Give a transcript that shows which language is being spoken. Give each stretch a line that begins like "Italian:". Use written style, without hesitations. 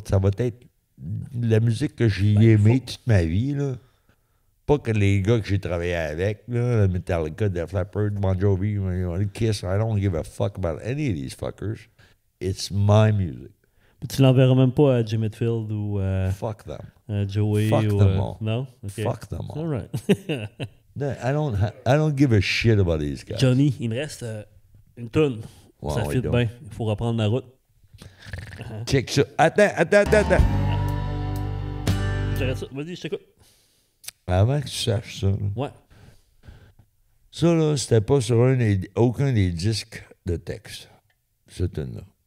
French: Ça va être la musique que j'ai aimée toute ma vie, là. Pas que les gars que j'ai travaillé avec, là,
English: Metallica, Def Leppard, Bon Jovi, Kiss, I don't give a fuck about any of these fuckers. It's my music.
French: Tu l'enverras même pas à Jim Hetfield ou
English: Fuck them. Joey Fuck
French: ou...
English: them all.
French: Non? OK.
English: Fuck them all. All right. No, I don't give a shit about these guys.
French: Johnny, il me reste une toune. Ouais, Ça ouais,
English: fit
French: donc. bien. Il faut reprendre la route.
English: Check ça.
French: Attends. J'arrête ça. Vas-y, je t'écoute. Avant que tu saches ça, là. Ouais. Ça, là, c'était pas sur aucun des disques de texte, ce tune-là.